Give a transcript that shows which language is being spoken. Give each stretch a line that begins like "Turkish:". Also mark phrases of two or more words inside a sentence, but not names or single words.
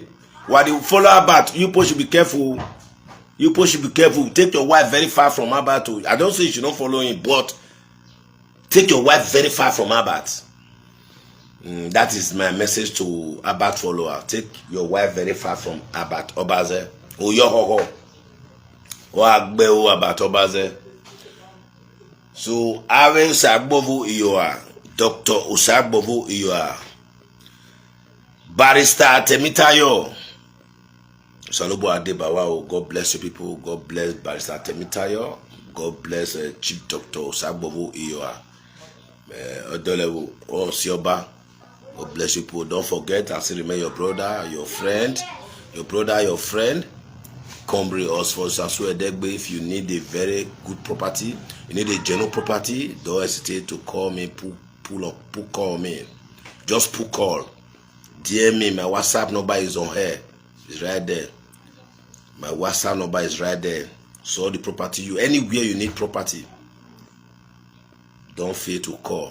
English: Why they follow Obati? You people should be careful. You people should be careful. Take your wife very far from Obati. I don't say you should not follow him, but take your wife very far from Obati. That is my message to Obati follower. Take your wife very far from Obati Obazee. Oh, yo ho ho. Oh, agbe o Obati Obazee. So, Ave Sagbovo you are. Dr. Osagbovo you are. Barrister Temitayo. Salobo Adebawa, God bless you people. God bless Barrister Temitayo. God bless Chief Doctor Osagbovo you are. Odolewo Osioba. God bless you people. Don't forget, I still remain your brother, your friend. Your brother, your friend. Combri us for Sasue Degbe. If you need a very good property, you need a general property, don't hesitate to call me. Call me. Just call. DM me. My WhatsApp number is on here. It's right there. My WhatsApp number is right there. So the property anywhere you need property, don't fear to call.